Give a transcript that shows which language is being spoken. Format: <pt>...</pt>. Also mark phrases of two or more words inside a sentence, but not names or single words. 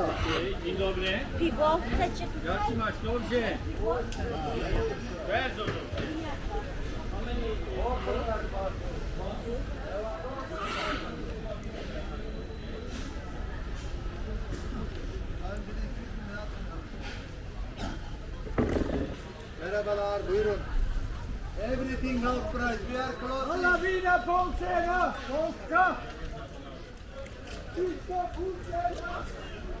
<pl>Dzień dobry. Piwo chcecie? Jak się masz? Dobrze. Bardzo dobrze.</pl> <tr>Merhabalar, buyurun.</tr> <en>Everything half price. We are closing.</en> <pl>Alawina Polska! Polska! Polska.</pl>